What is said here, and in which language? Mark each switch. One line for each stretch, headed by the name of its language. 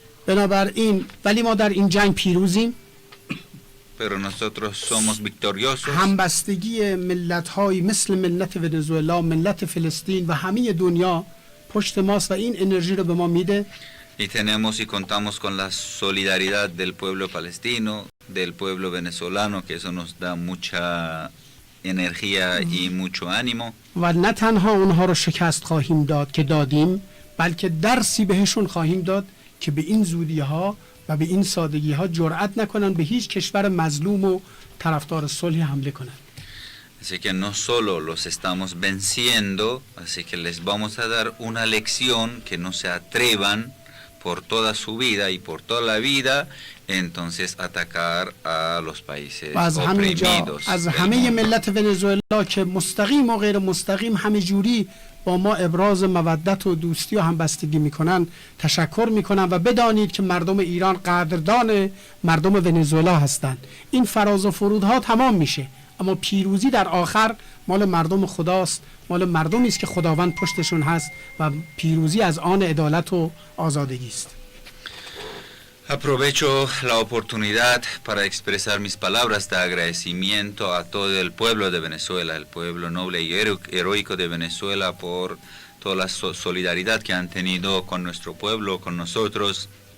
Persian: بنابراین ولی ما در این جنگ پیروزیم.
Spanish: Pero nosotros somos victoriosos.
Persian: همبستگی ملت‌های مثل ملت ونزوئلا، ملت فلسطین و همه دنیا پشت ماست و این انرژی رو به ما میده.
Spanish: Y tenemos y contamos con la solidaridad del pueblo palestino, del pueblo venezolano, que eso nos da mucha energía y mucho ánimo.
Persian: و نه تنها اونها رو شکست خواهیم داد که دادیم، بلکه درسی بهشون خواهیم داد که به این زودی ها و به این سادگی ها جرأت نکنن به هیچ کشور مظلوم و طرفدار صلح حمله کنن.
Spanish: Así que no solo los estamos venciendo, así que les vamos a dar una lección que no se atrevan por toda su vida y por toda la vida entonces atacar a los países oprimidos.
Persian: از همه ملت ونزوئلا که مستقیم و غیر مستقیم همه جوری با ما ابراز مودت و دوستی و همبستگی میکنن تشکر میکنن و بدانید که مردم ایران قدردان مردم ونزوئلا هستند. این فراز و فرودها تمام میشه، اما پیروزی در آخر مال مردم خداست، مال مردمی است که خداوند پشتشون هست و پیروزی از آن عدالت و آزادگی است.
Spanish: Aprovecho la oportunidad para expresar mis palabras de agradecimiento a todo el pueblo de Venezuela, el pueblo noble y heroico de Venezuela, por toda la solidaridad que han tenido con nuestro pueblo, con nosotros.